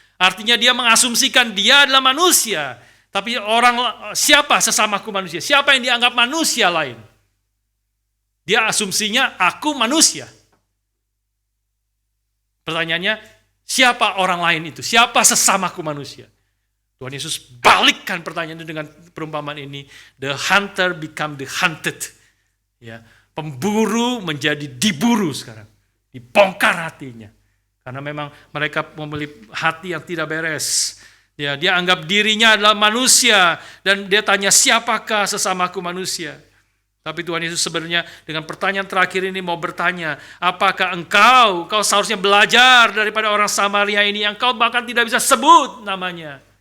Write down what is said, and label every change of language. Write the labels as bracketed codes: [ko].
[id] Artinya dia mengasumsikan dia adalah manusia. Tapi siapa sesamaku manusia? Siapa yang dianggap manusia lain? Dia asumsinya aku manusia. Pertanyaannya, siapa orang lain itu? Siapa sesamaku manusia? Tuhan Yesus balikkan pertanyaan itu dengan perumpamaan ini. [en] The hunter become the hunted. [id] Ya, pemburu menjadi diburu sekarang. Dibongkar hatinya. Karena memang mereka memiliki hati yang tidak beres. Ya, dia anggap dirinya adalah manusia. Dan dia tanya, siapakah sesamaku manusia? Tapi Tuhan Yesus sebenarnya dengan pertanyaan terakhir ini mau bertanya, apakah engkau seharusnya belajar daripada orang Samaria ini yang kau bahkan tidak bisa sebut namanya.